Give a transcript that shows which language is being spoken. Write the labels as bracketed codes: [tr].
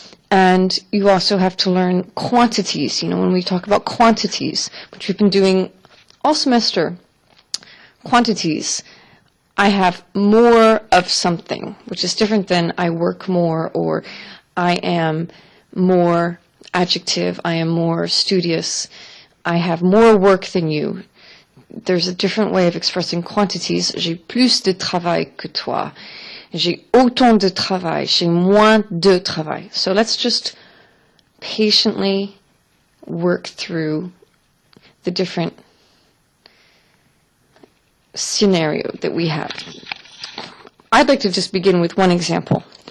[en] And you also have to learn quantities, when we talk about quantities, which we've been doing all semester. Quantities. I have more of something, which is different than I work more, or I am more adjective, I am more studious, I have more work than you. There's a different way of expressing quantities. [fr] J'ai plus de travail que toi. J'ai autant de travail. J'ai moins de travail. [en] So let's just patiently work through the different scenario that we have. I'd like to just begin with one example.